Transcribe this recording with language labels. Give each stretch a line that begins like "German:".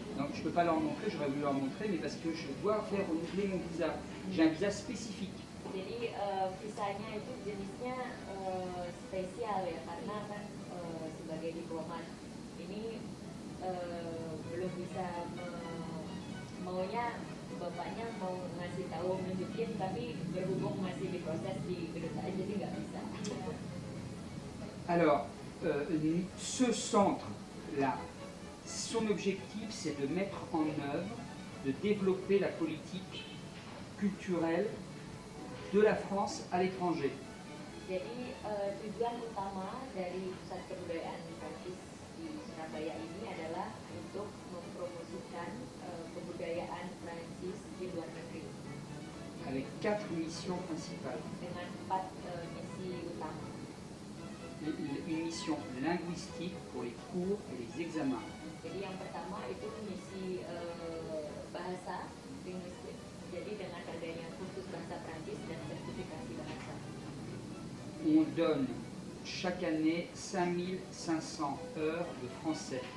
French: Donc je ne peux pas leur montrer, j'aurais voulu leur montrer, mais parce que je dois faire renouveler mon visa. J'ai un visa spécifique.
Indonesian: Jadi visanya itu jenisnya spesial ya karena kan sebagai diplomat ini belum bisa maunya bapaknya mau ngasih tahu nunjukin tapi berhubung masih diproses di kedutaan jadi nggak bisa.
French: Alors, ce centre-là, son objectif c'est de mettre en œuvre, de développer la politique culturelle de la France à l'étranger.
Indonesian: Jadi tujuan utama dari Pusat Kebudayaan Prancis di Surabaya ini adalah untuk mempromosikan kebudayaan Prancis di luar negeri
French: Avec 4 missions principales.
Indonesian: dengan 4 misi utama.
French: Une mission linguistique pour les cours et les examens.
Indonesian: Jadi yang pertama itu misi bahasa linguistik. Jadi dengan adanya kursus bahasa Prancis dan sertifikasi bahasa.
French: On donne chaque année 5500 heures de français.